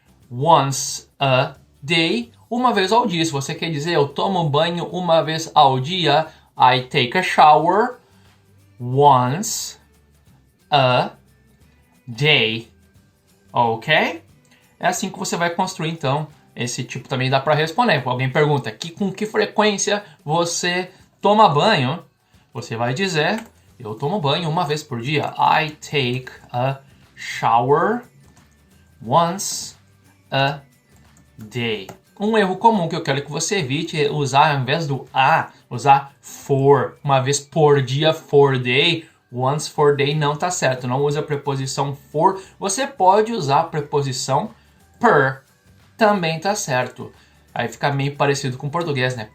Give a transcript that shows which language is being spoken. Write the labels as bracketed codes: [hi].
[en] Once a day, [pt] uma vez ao dia. Se você quer dizer, eu tomo banho uma vez ao dia, [en] I take a shower once a day. [pt] Ok? É assim que você vai construir, então. Esse tipo também dá para responder. Alguém pergunta, com que frequência você toma banho? Você vai dizer, eu tomo banho uma vez por dia. [en] I take a shower once a day. [pt] Um erro comum que eu quero que você evite é usar, ao invés do a, usar for. Uma vez por dia, [en] for day. Once for day [pt] não está certo. Não usa a preposição for. Você pode usar a preposição per. Também tá certo. Aí fica meio parecido com o português, né?